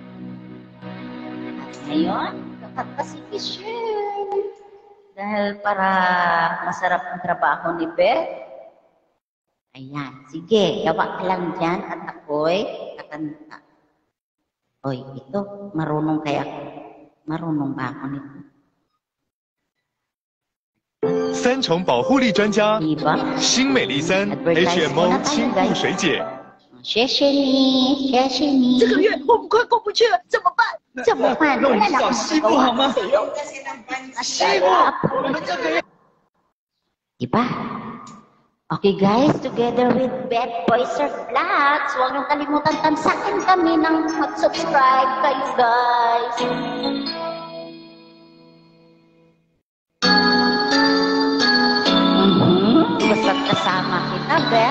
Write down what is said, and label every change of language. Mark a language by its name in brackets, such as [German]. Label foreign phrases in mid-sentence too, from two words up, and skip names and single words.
[Filipino] At ngayon, kakanta si Michelle. Dahil para masarap ang trabaho ni Beth. Ayan, sige, gawa ka lang dyan at ako'y kakanta. Oy, ito, marunong kaya ako. Marunong ba ako nito? [Chinese] 三重保护力专家 [Filipino] Diba? [Chinese] 新美丽参 [Filipino] Advertise HMO muna tayo, [Chinese] 亲护 [Filipino] guys. [Chinese] 水解。谢谢你，谢谢你。这个月我们快过不去了，怎么办？怎么办？那我们找西部好吗？ [Filipino] Kasi ng pansit. [Chinese] 西部，我们这个月。 [Filipino] Diba? [English] Okay guys, together with [Filipino] Beth Boyser Vlogs, huwag niyong kalimutan tansakin kami ng mag-subscribe kayo guys. Basta't kasama kita, Beth.